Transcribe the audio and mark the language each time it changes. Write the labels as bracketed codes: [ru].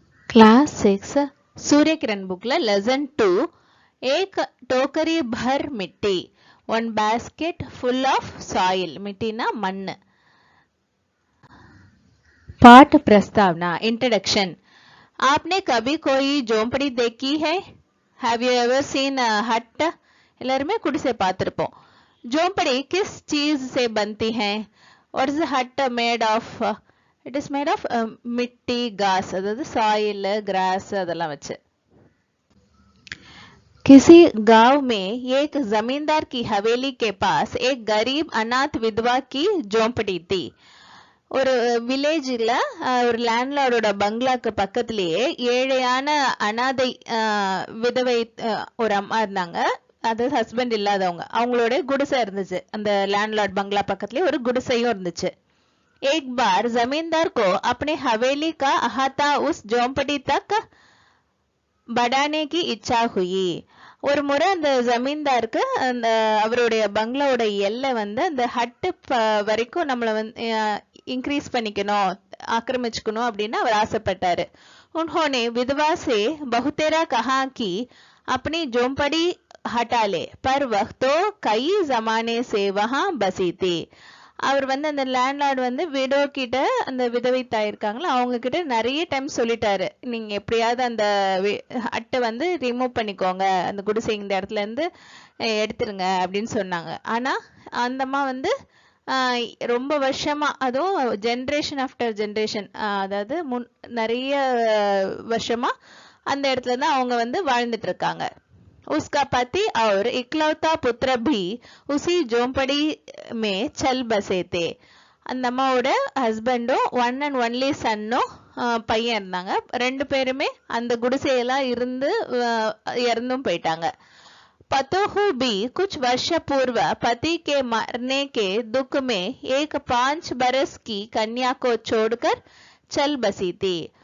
[hi] Class 6 Surya Kiran book lesson 2 एक टोकरी भर मिट्टी [en] 1 basket full of soil [hi] मिट्टी ना मण्ण पाठ प्रस्तावना इंट्रोडक्शन आपने कभी कोई झोंपड़ी देखी है? [en] Have you ever seen a hut? [ta] எல்லாருமே குடிசை பார்த்திருப்போம். [hi] झोंपड़ी किस चीज से बनती है? [en] What is the hut made of? It is made of [hi] मिट्टी घास [en] अதாவது soil grass [ta] அதெல்லாம் வச்சு. [hi] किसी गांव में एक जमींदार की हवेली के पास एक गरीब अनाथ विधवा की झोंपड़ी थी. [ta] ஒரு வில்லேஜ்ல ஒரு லேண்ட்லார்டோட பங்களாக்கு பக்கத்திலேயே ஏழையான அனாதை விதவை ஒரு அம்மா இருந்தாங்க. அது ஹஸ்பண்ட் இல்லாதவங்க. அவங்களோட குடிசை இருந்துச்சு. அந்த லேண்ட்லார்ட் बंगला பக்கத்துலயே ஒரு குடிசையும் இருந்துச்சு. [hi] एक बार जमींदार को अपने हवेली का अहाता उस झोंपड़ी तक बढ़ाने की इच्छा हुई. [ta] ஒரு முறை அந்த ஜமீன்தாருக்கு அந்த அவருடைய பங்களாவோட எல்லை வந்து அந்த ஹட்டு வரைக்கும் நம்மளை வந்து इंक्रीज பண்ணிக்கணும் ஆக்கிரமிச்சுக்கணும் அப்படின்னு அவர் ஆசைப்பட்டாரு. [hi] उन्होंने विधवा से बहुतेरा कहा कि अपनी झोंपड़ी हटा ले, पर वह तो कई जमाने से वहां बसी थी. [ta] அவர் வந்து அந்த லேண்ட்லார்டு வந்து விடோ கிட்ட அந்த விதவை தாய் இருக்காங்களா அவங்க கிட்ட நிறைய டைம் சொல்லிட்டாரு, நீங்க எப்படியாவது அந்த அட்டை வந்து ரிமூவ் பண்ணிக்கோங்க, அந்த குடிசை இந்த இடத்துல இருந்து எடுத்துருங்க அப்படின்னு சொன்னாங்க. ஆனா அந்த அம்மா வந்து ரொம்ப வருஷமா அதுவும் ஜென்ரேஷன் ஆஃப்டர் ஜென்ரேஷன் அதாவது நிறைய வருஷமா அந்த இடத்துல தான் அவங்க வந்து வாழ்ந்துட்டு இருக்காங்க. [hi] उसका पति और इकलौता पुत्र भी उसी झोंपड़ी में चल बसे थे. [ta] அந்த அம்மாவோட ஹஸ்பண்டும் ஒன் அண்ட் ஒன்லி சன்னும் பையன் இருந்தாங்க. ரெண்டு பேருமே அந்த குடிசையெல்லாம் இருந்து இறந்தும் போயிட்டாங்க. [hi] पतोहू भी कुछ वर्ष पूर्व पति के मरने के दुख में एक 5 बरस की कन्या को छोड़कर चल बसी थी.